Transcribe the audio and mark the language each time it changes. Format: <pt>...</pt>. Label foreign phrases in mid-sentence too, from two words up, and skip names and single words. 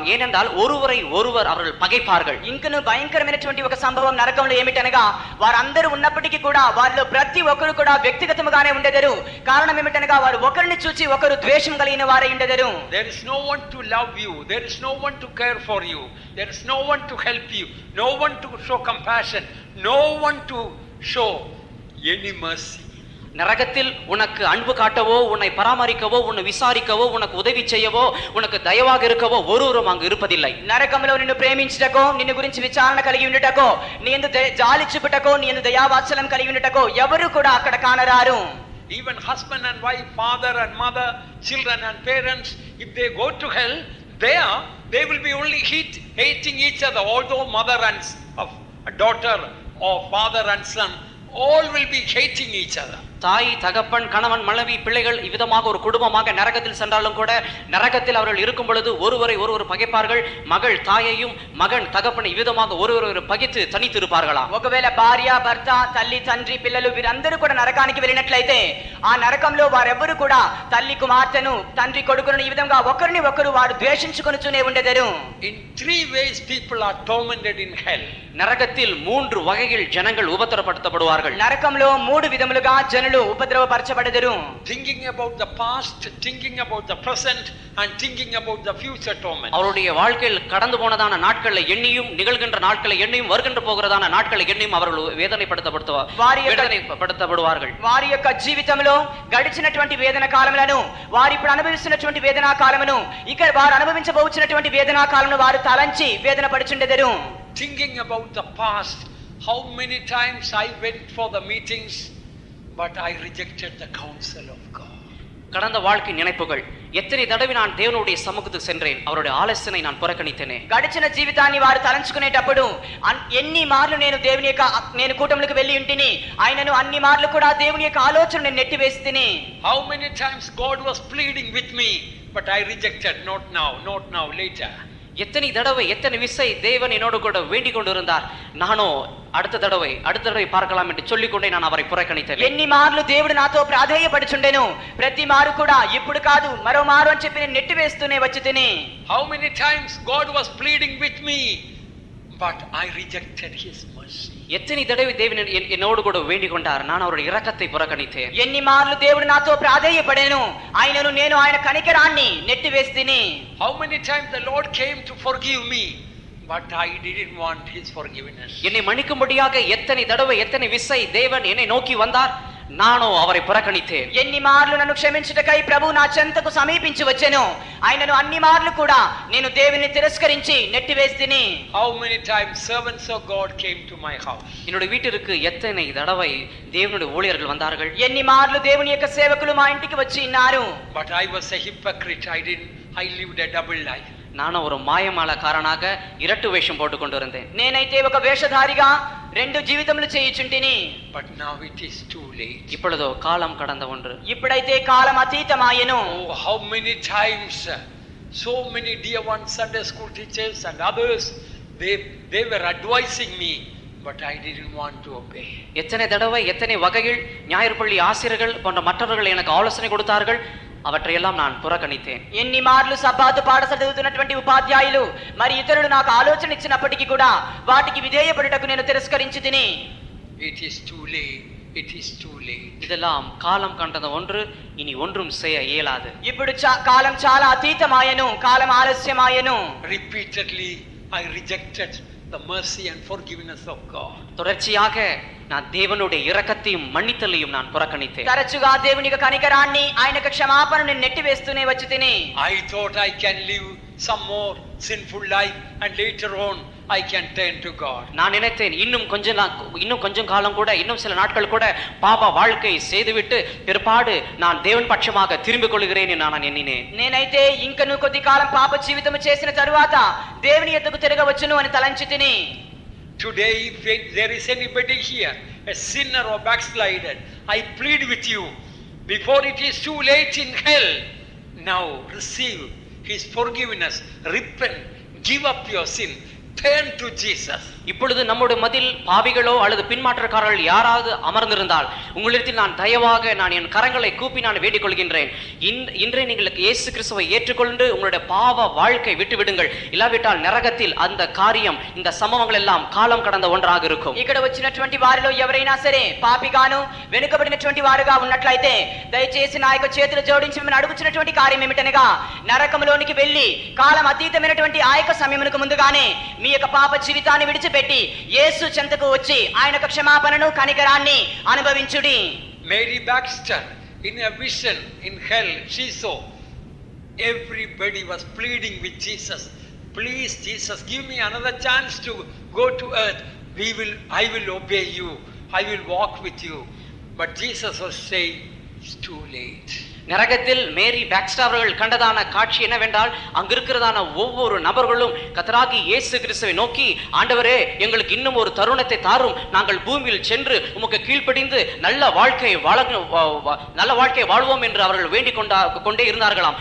<ta>ஏனென்றால் ஒருவரை ஒருவர் அவர்கள் பகைப்பார்கள்.</ta> <te>ఇంకను భయంకరమైనటువంటి ఒక సంభవం నరకంలో ఏమిటనగా వారందరూ ఉన్నప్పటికీ కూడా వారిలో ప్రతి ఒక్కరు కూడా వ్యక్తిగతముగానే ఉండేదరు. కారణం ఏమిటనగా వారు ఒకరిని చూచి ఒకరు ద్వేషం కలిగిన వారై ఉండేదరు.</te> <en>There is no one to love you, there is no one to care for you, there is no one to help you, no one to show compassion, no one to show any mercy.</en> <ta>நரகத்தில் உனக்கு அன்பு காட்டவோ, உன்னை பராமரிக்கவோ, உன்னை விசாரிக்கவோ, உனக்கு உதவி செய்யவோ, உனக்கு தயவாக இருக்கவோ ஒருவரும் அங்கு இருப்பதில்லை.</ta> <te>నరకంలో నిన్ను ప్రేమించుటకో, నిన్ను గురించి విచారణ కలిగి ఉండుటకో, నీ యందు జాలి చూపుటకో, నీ యందు దయావాత్సల్యం కలిగి ఉండుటకో ఎవరు కూడా అక్కడ కానరారు.</te> <en>Even husband and wife, father and mother, children and parents, if they go to hell, they will be only hating each other. Although mother and daughter or father and son, all will be hating each other.</en> <ta>தாய், தகப்பன், கணவன், மனைவி, பிள்ளைகள் இவ்விதமாக ஒரு குடும்பமாக நரகத்தில் சென்றாலும் கூட நரகத்தில் அவர்கள் இருக்கும் பொழுது ஒருவரை ஒருவர் பகைப்பார்கள். மகள் தாயையும், மகன் தகப்பனை இவ்விதமாக ஒருவர் பகைத்து தனித்து இருப்பார்களாம்.</ta> <te>ఒకవేళ భార్య, భర్త, తల్లి, తండ్రి, పిల్లలు వీరందరూ కూడా నరకానికి వెళ్ళినట్లయితే ఆ నరకంలో వారెవ్వరూ కూడా తల్లి కుమార్తెను, తండ్రి కొడుకును ఈ విధంగా ఒకరిని ఒకరు వారు ద్వేషించుకొనుచూనే ఉండేదరు.</te> <en>In 3 ways people are tormented in hell.</en> <ta>நரகத்தில் 3 வகையில் ஜனங்கள் உபத்திரப்படுத்தப்படுவார்கள்.</ta> <te>నరకంలో 3 విధములుగా జనులు ఉపద్రవపరచబడెదరు.</te> <en>Thinking about the past, thinking about the present and thinking about the future torment.</en> <ta>அவருடைய வாழ்க்கையில் கடந்து போனதான நாட்களை எண்ணியும், நிகழ்கின்ற நாட்களை எண்ணியும், வருகின்ற போகிறதான நாட்களை எண்ணியும் அவர்கள் வேதனைப்படுத்தப்படுவார்கள்.</ta> <te>వారి యొక్క జీవితంలో గడిచినటువంటి వేదన కాలములను, వారు ఇప్పుడు అనుభవిస్తున్నటువంటి వేదనా కాలమును, ఇక వారు అనుభవించబోచున్నటువంటి వేదనా కాలమును వారు తలంచి వేదన పడుచుండెదరు.</te> <en>Thinking about the past, how many times I went for the meetings, but I rejected the counsel of God.</en> <ta>கடந்த வாழ்க்கை நினைப்புகள். எத்தனை தடவை நான் தேவனுடைய சமுகத்துக்கு சென்றேன், அவருடைய ஆலோசனை நான் புறக்கணித்தேனே.</ta> <te>గడిచిన జీవితాన్ని వారు తలంచుకునేటప్పుడు ఎన్ని మార్లు నేను కూటములకు వెళ్ళి ఉంటిని, ఆయనను అన్ని మార్లు కూడా దేవుని యొక్క ఆలోచన నేను నెట్టివేస్తిని.</te> <en>How many times God was pleading with me, but I rejected. Not now, later.</en> <ta>எத்தனை தடவை எத்தனை விசை தேவன் என்னோடு கூட வேண்டிக் கொண்டிருந்தார், நானோ அடுத்த தடவை பார்க்கலாம் என்று சொல்லிக்கொண்டே நான் அவரை புறக்கணித்தேன்.</ta> <te>ఎన్ని మార్లు దేవుడు నాతో ప్రాధేయపడుచుండెను, ప్రతి మారు కూడా ఇప్పుడు కాదు మరో మారు అని చెప్పి నేను నెట్టివేస్తూనే వచ్చి తిని.</te> <en>How many times God was pleading with me, but I rejected his mercy.</en> <ta>எத்தனை தடவை தேவன் என்னோடு கூட வேண்டிக் கொண்டார், நான் அவருடைய இரக்கத்தை புறக்கணித்தேன்.</ta> <te>ఎన్ని మార్లు దేవుడు నాతో ప్రాధేయపడెను, ఆయనను నేను ఆయన కనికరాన్ని నెట్టివేస్తిని.</te> <en>How many times the Lord came to forgive me, but I didn't want his forgiveness.</en> <ta>என்னை மன்னிக்கும்படியாக எத்தனை தடவை எத்தனை விசை தேவன் என்னை நோக்கி வந்தார், நானோ அவரை புறக்கணித்தேன்.</ta> <te>ఎన్ని మార్లు నన్ను క్షమించుటకై ప్రభు నా చెంతకు సమీపించి వచ్చెను, ఆయనను అన్ని మార్లు కూడా నేను దేవుని తిరస్కరించి నెట్టివేస్తిని.</te> <en>How many times servants of God came to my house?</en> <ta>என்னுடைய வீட்டிற்கு எத்தனை தடவை தேவனுடைய ஊழியர்கள் வந்தார்கள்.</ta> <te>ఎన్ని మార్లు దేవుని యొక్క సేవకులు మా ఇంటికి వచ్చి ఉన్నారు.</te> <en>But I was a hypocrite. I lived a double life.</en> <ta>நானும் ஒரு மாயமாலக்காரனாக இரட்டு வேஷம் போட்டுக் கொண்டிருந்தேன்.</ta> <te>నేనైతే ఒక వేషధారిగా రెండు జీవితములు చేయుచుంటిని.</te> <en>But now it is too late.</en> <ta>இப்பொழுதோ காலம் கடந்த ஒன்று.</ta> <te>ఇప్పుడైతే కాలం అతీతమాయెను.</te> <en>Oh, how many times so many dear ones, Sunday school teachers and others, they were advising me, but I didn't want to obey.</en> <ta>எத்தனை தடவை எத்தனை வகையில் ஞாயிறு பள்ளி ஆசிரியர்கள் போன்ற மற்றவர்கள் எனக்கு ஆலோசனை கொடுத்தார்கள், அவற்றையெல்லாம் நான் புறக்கணித்தேன்.</ta> <te>ఎన్ని మార్లు సబ్బాతు పాఠశాల చదువుతున్నటువంటి ఉపాధ్యాయులు మరి ఇతరులు నాకు ఆలోచన ఇచ్చినప్పటికీ కూడా వాటికి విధేయపడుటకు నేను తిరస్కరించి తిని.</te> <en>It is too late. It is too late.</en> <ta>இதெல்லாம் காலம் கண்டத ஒன்று, இனி ஒன்றும் செய்ய இயலாது.</ta> <te>ఇప్పుడు కాలం చాలా అతీతమాయెను, కాలం ఆలస్యమాయెను.</te> <en>Repeatedly I rejected the mercy and forgiveness of God.</en> <ta>தொடர்ச்சியாக நான் தேவனுடைய இரக்கத்தையும் மன்னித்தலையும் நான் புறக்கணித்தேன்.</ta> <te>తరచుగా దేవుని యొక్క కనికరాన్ని ఆయన యొక్క క్షమాపణను నెట్టివేస్తూనే వచ్చి తిని.</te> <en>I thought I can live some more sinful life and later on I can turn to God.</en> <ta>நான் நினைத்தேன் இன்னும் கொஞ்சம் காலம் கூட, இன்னும் சில நாட்கள் கூட பாப வாழ்க்கை செய்துவிட்டு பிற்பாடு நான் தேவன் பட்சமாக திரும்பிக் கொள்கிறேன் என்று நான் எண்ணினேன்.</ta> <te>నేనైతే ఇంకను కొద్ది కాలం పాప జీవితం చేసిన తరువాత దేవుని యొద్దకు తిరగవచ్చును అని తలంచి తిని.</te> <en>Today, if there is anybody here, a sinner or backslided, I plead with you, before it is too late in hell, now receive his forgiveness, repent, give up your sin, turn to Jesus.</en> <ta>இப்பொழுது நம்முடைய மதில் பாவிகளோ அல்லது பின்மாற்றக்காரர்கள் யாராவது அமர்ந்திருந்தால் உங்களிடத்தில் நான் தயவாக நான் என் கரங்களை கூப்பி நான் வேண்டிக் கொள்கின்றேன், இன்றே நீங்கள் இயேசு கிறிஸ்துவை ஏற்றுக்கொண்டு உங்களுடைய பாவ வாழ்க்கை விட்டுவிடுங்கள். இல்லாவிட்டால் நரகத்தில் அந்த காரியம், இந்த சம்பவங்கள் எல்லாம் காலம் கடந்த ஒன்றாக இருக்கும்.</ta> <te>ఇక్కడ వచ్చినటువంటి వారిలో ఎవరైనా సరే పాపిగాను వెనుకబడినటువంటి వారుగా ఉన్నట్లయితే దయచేసి నా యొక్క చేతులు జోడించి మిమ్మల్ని అడుగుచున్నటువంటి కార్యం ఏమిటనగా, నరకములోనికి వెళ్ళి కాలం అతీతమైనటువంటి ఆ యొక్క సమయమునకు ముందుగానే మీ యొక్క పాప జీవితాన్ని విడిచిపెట్టి యేసు చెంతకు వచ్చి ఆయన యొక్క క్షమాపణను కనికరాన్ని అనుభవించుడి.</te> <en>Mary Baxter, in a vision in hell, she saw everybody was pleading with Jesus, please Jesus, give me another chance to go to earth. I will obey you, I will walk with you. But Jesus was saying, it's too late.</en> <ta>நரகத்தில் மேரி பாக்ஸ்டர் அவர்கள் கண்டதான காட்சி என்னவென்றால், அங்கிருக்கிறதான ஒவ்வொரு நபர்களும் கர்த்தராகிய இயேசு கிறிஸ்துவை நோக்கி, ஆண்டவரே எங்களுக்கு இன்னும் ஒரு தருணத்தை தாரும், நாங்கள் பூமியில் சென்று உமக்கு கீழ்ப்படிந்து நல்ல வாழ்க்கை வாழ்வோம் என்று அவர்கள் வேண்டிக் கொண்டே இருந்தார்களாம்.</ta>